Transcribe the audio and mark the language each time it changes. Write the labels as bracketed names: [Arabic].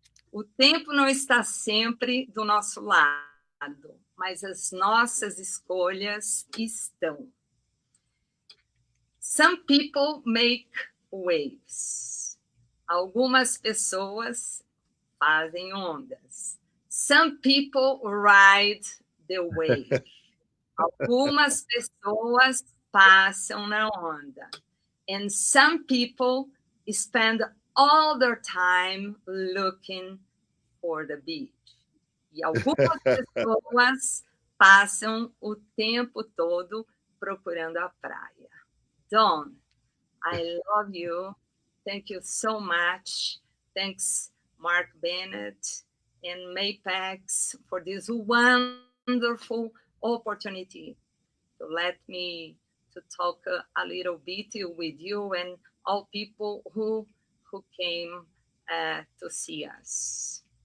[Portuguese] O tempo não está sempre do nosso lado, mas as nossas escolhas estão. [English] Some people make waves. [Portuguese] Algumas pessoas fazem ondas. [English] Some people ride the wave. [Portuguese] Algumas pessoas passam na onda. [English] And some people spend all their time looking for the beach. [Portuguese] E algumas pessoas passam o tempo todo procurando a praia. [English] Don, I love you. Thank you so much. Thanks, Mark Bennett and Mapex, for this wonderful opportunity to let me to talk a little bit with you and all people who came to see us.